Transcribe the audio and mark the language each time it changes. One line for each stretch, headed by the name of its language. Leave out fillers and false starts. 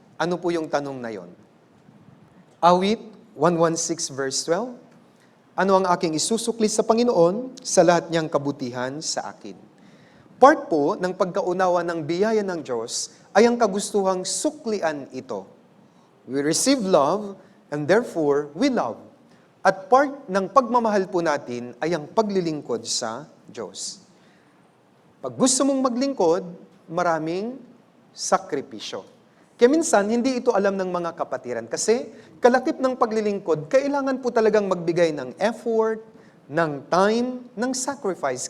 Filipino: Ano po yung tanong na yon? Awit 116 verse 12, ano ang aking isusukli sa Panginoon sa lahat niyang kabutihan sa akin? Part po ng pagkaunawa ng biyaya ng Diyos ay ang kagustuhang suklian ito.
English: We receive love and therefore we love.
Filipino: At part ng pagmamahal po natin ay ang paglilingkod sa Diyos. Pag gusto mong maglingkod, maraming sakripisyo. Kaya minsan, hindi ito alam ng mga kapatiran kasi kalakip ng paglilingkod, kailangan po talagang magbigay ng effort, ng time, ng sacrifice.